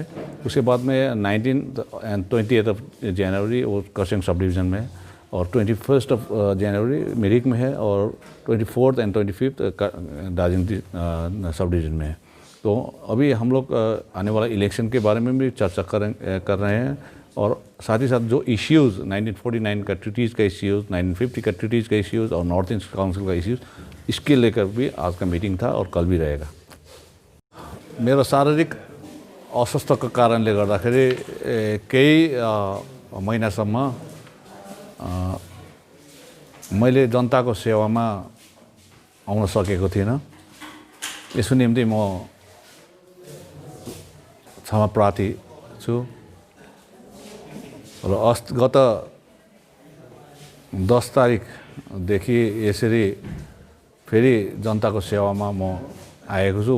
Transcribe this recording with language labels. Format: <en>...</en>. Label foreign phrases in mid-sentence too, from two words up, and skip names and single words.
<hi>उसके बाद में 19 and 20 जनवरी वो कर्सियंग सब डिवीज़न में है, और 21 जनवरी मिरिक में है, और 24 and 25 दार्जिलिंग सब डिवीज़न में है। तो अभी हम लोग आने वाला इलेक्शन के बारे में भी चर्चा कर रहे हैं, और साथ ही साथ जो इश्यूज़ 1949 का ट्रीटीज़ का इश्यूज़, 1950 का ट्रीटीज़ का इश्यूज़ और नॉर्थ ईस्ट काउंसिल का इश्यूज़, इसके लेकर भी आज का मीटिंग था और कल भी रहेगा।</hi> <ne>मेरो शारीरिक अस्वस्थको कारणले गर्दाखेरि केही महिनासम्म मैले जनताको सेवामा आउन सकेको थिइनँ। यसको निम्ति म क्षमा प्रार्थी छु, र गत 10 तारिकदेखि यसरी फेरि जनताको सेवामा म आएको छु।</ne>